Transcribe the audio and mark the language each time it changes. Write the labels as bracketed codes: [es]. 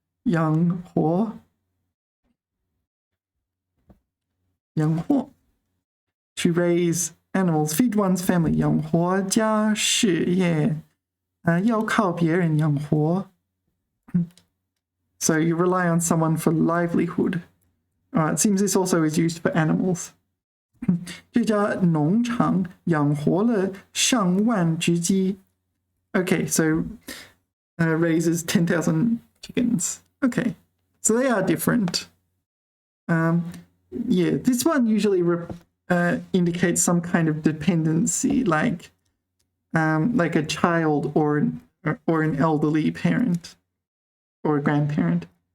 [en] 养活 to raise animals, feed one's family. [zh] 养活家事业 要靠别人养活 [en] So you rely on someone for livelihood. It seems this also is used for animals. [zh] 这家农场养活了上万只鸡 [en] Okay, so raises 10,000 chickens. Okay, so they are different. Yeah, this one usually indicates some kind of dependency, like a child or an elderly parent or a grandparent.